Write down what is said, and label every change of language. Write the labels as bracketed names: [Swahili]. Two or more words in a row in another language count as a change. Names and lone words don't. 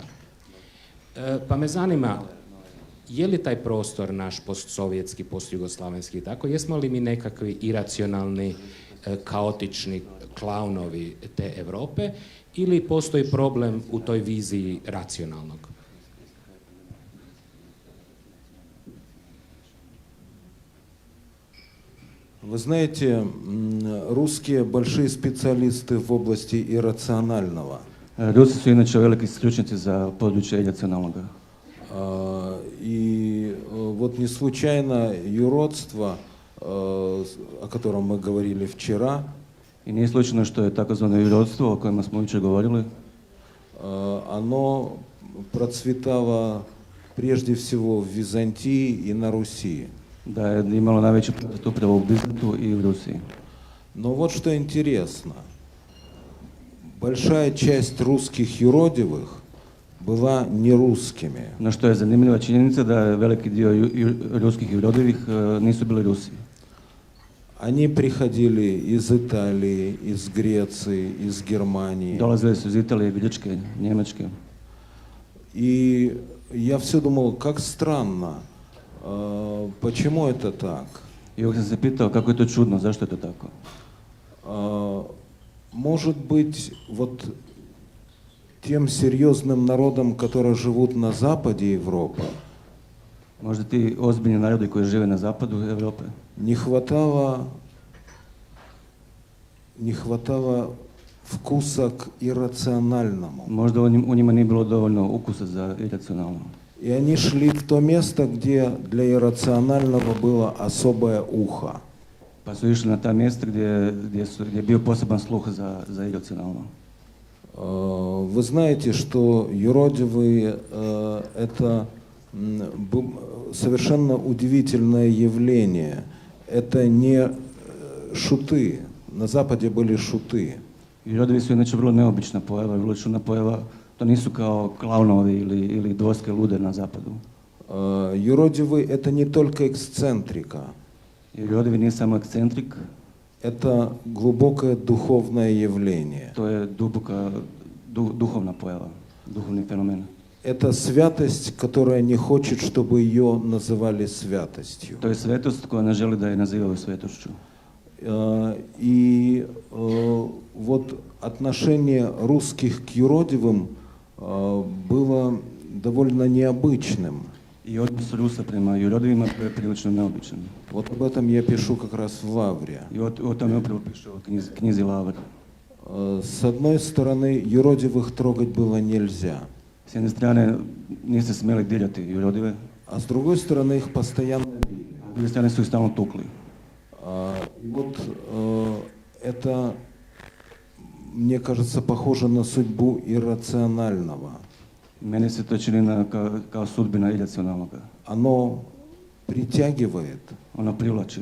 [Croatian] Pa me zanima, je li taj prostor naš postsovjetski, postjugoslavenski, tako, jesmo li mi nekakvi iracionalni, kaotični klaunovi te Europe ili postoji problem u toj viziji racionalnog? [Russian] Вы знаете, русские большие специалисты в области иррационального. [Croatian] Rusi su inače veliki stručnjaci za područje iracionalnoga. [Russian] И вот не случайно юродство, о котором мы говорили вчера, [Croatian] I nije slučajno što je takozvano jurodstvo o kojima smo jučer govorili, [Russian] оно процветало прежде всего в Византии и на Руси. [Croatian] da je imalo najveći procvat upravo u Bizantu i u Rusiji. [Russian] Но вот что интересно. Большая часть русских юродивых была нерусскими. [Croatian] No što je zanimljiva činjenica da je veliki dio ruskih jurodivih nisu bili Rusi. [Russian] Они приходили из Италии, из Греции, из Германии. [Croatian] Dolazili su iz Italije, Grčke, Njemačke. [Russian] И я все думал, как странно, почему это так? [Croatian] I uvijek sam se pitao kako je to čudno, zašto je to tako? [Russian] Может быть, вот тем серьезным народам, которые живут на западе Европы, [Croatian] Možda ti ozbiljni narodi koji žive na zapadu Europe [Russian] не хватало вкуса к иррациональному. [Croatian] možda u njima nije bilo dovoljno ukusa za iracionalno. [Russian] И они шли в то место, где для иррационального было особое ухо. [Croatian] Pa su išli na ta mjesta gdje je bio poseban sluh za iracionalno. [Russian] Вы знаете, что юродивые это совершенно удивительное явление. Это не шуты. На Западе были шуты. [Croatian] I rodovi su inače vrlo neobična pojava, vrlo čudna pojava. To nisu kao klaunovi ili dvorske lude na zapadu. [Russian] Юродивый это не только эксцентрика. [Croatian] Jer rodovi nije samo ekscentrik, [Russian] Это глубокое духовное явление. [Croatian] to je duboka duhovna pojava, duhovni fenomen. [Russian] Это святость, которая не хочет, чтобы ее называли святостью. [Croatian] To je svetost koja ne želi da je nazivaju svetošću. [Russian] И вот отношение русских к юродивым было довольно необычным. [Croatian] I odnos Rusa prema jurodivima je prilično neobičan. [Russian] Вот об этом я пишу как раз в Лавре. [Croatian] I o tome upravo piše u knjizi Lavr. [Russian] С одной стороны, юродивых трогать было нельзя, [Croatian] S jedne strane niste smjeli dirati jurodive, [Russian] а с другой стороны, их постоянно били. [Croatian] s druge strane su ih stalno tukli. [Russian] И вот это, мне кажется, похоже на судьбу иррационального. [Croatian] Meni se to čini kao sudbina iracionalnoga. [Russian] Оно притягивает, [Croatian] Ono privlači,